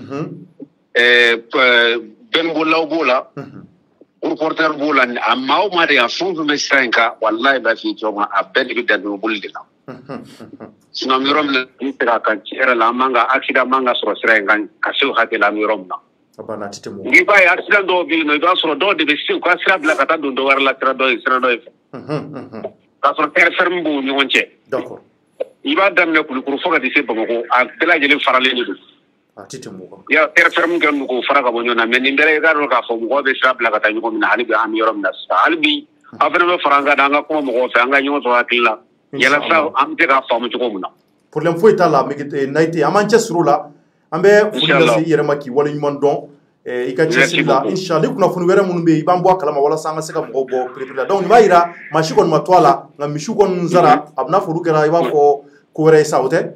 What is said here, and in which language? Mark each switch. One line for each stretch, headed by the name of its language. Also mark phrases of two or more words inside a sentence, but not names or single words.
Bambara: bɛnbolaw b'o la reporter b'o la a maa o maa de a fɛn o fɛn bɛ sira in kan walayi b'a f'i cogo min na a bɛɛ de bɛ dantɛmɛboli de la sinon an bɛ yɔrɔ min na ni tɛ ka kan tiɲɛ yɛrɛ la an man ka accident man ka sɔrɔ sira in kan ka se o hakɛ la an bɛ yɔrɔ min na n'i b'a ye accident dɔw bɛ yen nɔ i b'a sɔrɔ dɔw de bɛ se u ka sira bila ka taa don dɔ wɛrɛ la sira dɔ ye fɛ k'a sɔrɔ
French: terre ferme
Bambara: b'u ni ɲɔgɔn cɛ i b'a daminɛ Kulukoro fo ka taa se Bamakɔ a bɛɛ lajɛlen faralen de don ya
French: terre ferme
Bambara: kɛ n'u k'o fara ka bɔ ɲɔgɔn na mais nin bɛɛ i k'a dɔn k'a fɔ mɔgɔw bɛ sira bila ka taa ɲɔgɔn min na hali bi an bɛ yɔrɔ min na sisan hali bi aw fana bɛ fara an kan an ka kuma mɔgɔw fɛ an ka ɲɔgɔn sɔrɔ hakili la yalasa an bɛ se k'a faamu cogo min na problème foyi t'a la Nayite an b'an cɛsiri o la an bɛ foli lase i yɛrɛ ma k'i waleɲuman dɔn i ka cɛsiri la inshallah ni kunnafoni wɛrɛ minnu bɛ yen i b'an bɔ a kalama walasa an ka se ka mɔgɔw bɔ perepere la donc nin b'a yira maa si kɔni ma to a la nka misiw kɔni sara a bɛna fɔ olu kɛra i b'a fɔ ko wɛrɛ ye sa o tɛ